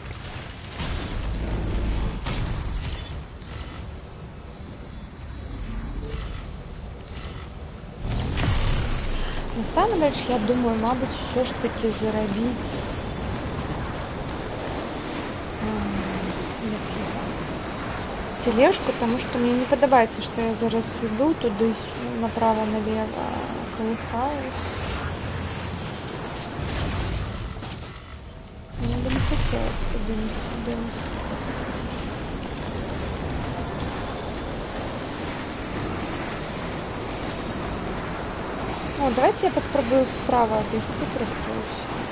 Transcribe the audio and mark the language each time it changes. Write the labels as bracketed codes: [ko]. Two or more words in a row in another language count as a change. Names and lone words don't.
[be] Насамрэч, я думаю, мабыць, усё ж таки зарабіць тележку, тому что мне не падабаецца, што я зараз іду туды [ru] направо-налево, колыхаюсь. Мне бы не хотелось туды. О, давайте я попробую справа обвести просто и всё.